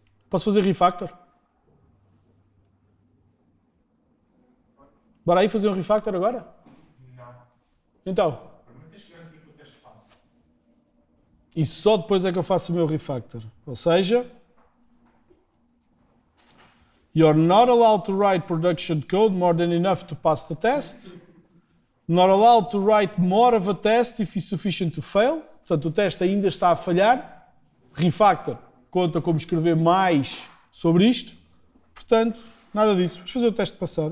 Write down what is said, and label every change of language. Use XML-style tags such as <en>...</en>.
<pt>Posso fazer refactor? Bora aí fazer um refactor agora? Não. Então. Primeiro tens que garantir que o teste é falso. E só depois é que eu faço o meu refactor. Ou seja,</pt> <en>you're not allowed to write production code more than enough to pass the test. Not allowed to write more of a test if it's sufficient to fail.</en> <pt>Portanto, o teste ainda está a falhar. Refactor conta como escrever mais sobre isto. Portanto, nada disso. Vamos fazer o teste passar.</pt>